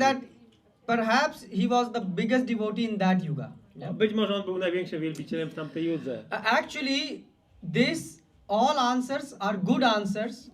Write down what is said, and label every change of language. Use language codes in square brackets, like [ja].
[en] that perhaps he was the biggest devotee in that yuga. Yeah. [pl] być może on był największym wielbicielem w tamtej judze. [en] Actually, this all answers are good answers,